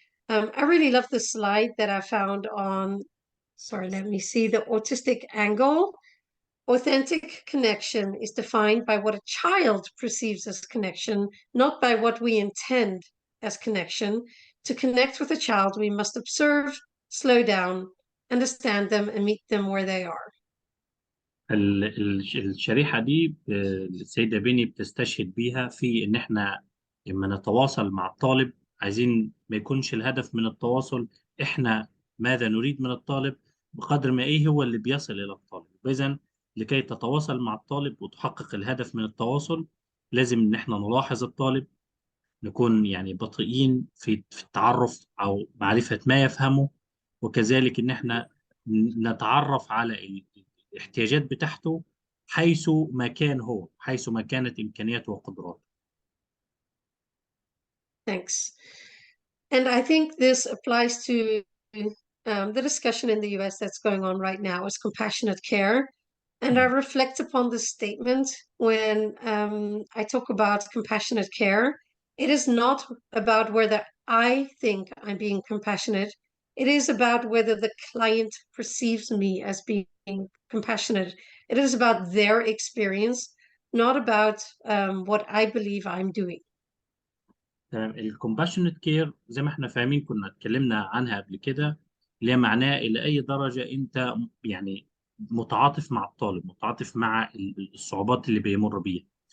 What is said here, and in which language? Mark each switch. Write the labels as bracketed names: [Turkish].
[English] I really love the slide that I found on, sorry, let me see, the autistic angle. Authentic connection is defined by what a child perceives as connection, not by what we intend as connection. To connect with a child, we must observe, slow down, understand them, and meet them where they are. [Arabic] الشريحة دي السيدة بيني بتستشهد بيها في إن إحنا لما نتواصل مع الطالب عايزين ما يكونش الهدف من التواصل إحنا ماذا نريد من الطالب، بقدر ما إيه هو اللي بيصل إلى الطالب. إذن لكي تتواصل مع الطالب وتحقق الهدف من التواصل لازم إن إحنا نلاحظ الطالب، نكون يعني بطيئين في التعرف أو معرفة ما يفهمه، وكذلك إن إحنا نتعرف على الاحتياجات بتاعته حيث ما كان هو، حيث ما كانت إمكانياته وقدراته. [English] Thanks. And I think this applies to the discussion in the US that's going on right now is compassionate care. And I reflect upon this statement when I talk about compassionate care. It is not about whether I think I'm being compassionate. It is about whether the client perceives me as being compassionate. It is about their experience, not about what I believe I'm doing. [Arabic] الكومباشنت كير زي ما احنا فاهمين كنا اتكلمنا عنها قبل كده، اللي هي معناه الى اي درجه انت يعني متعاطف مع الطالب، متعاطف مع الصعوبات اللي بيمر بيها.